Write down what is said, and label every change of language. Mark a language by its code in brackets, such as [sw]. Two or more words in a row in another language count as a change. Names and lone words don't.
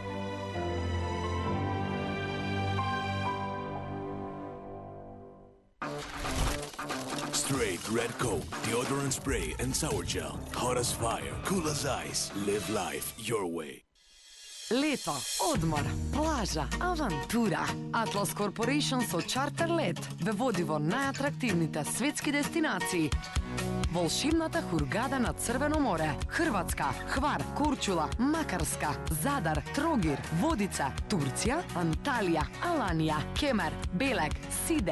[en] Straight Red Coke, deodorant spray and sour gel. Hot as fire, cool as ice. Live life your way. [mk] Лето, одмор, плажа, авантура. Atlas Corporation со Чартер лет ве води во најатрактивните светски дестинации. Волшебната Хургада на Црвено море, Хрватска, Хвар, Корчула, Макарска, Задар, Трогир, Водица, Турција, Анталија, Аланија, Кемер, Белек, Сиде.